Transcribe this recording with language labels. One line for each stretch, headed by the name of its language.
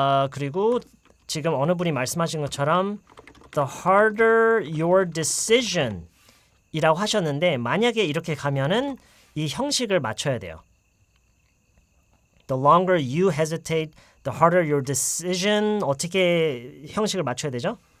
Korean: 그리고 지금 어느 분이 말씀하신 것처럼
English: the harder your decision
Korean: 이라고 하셨는데 만약에 이렇게 가면은 이 형식을 맞춰야 돼요.
English: The longer you hesitate, the harder your decision.
Korean: 어떻게 형식을 맞춰야 되죠?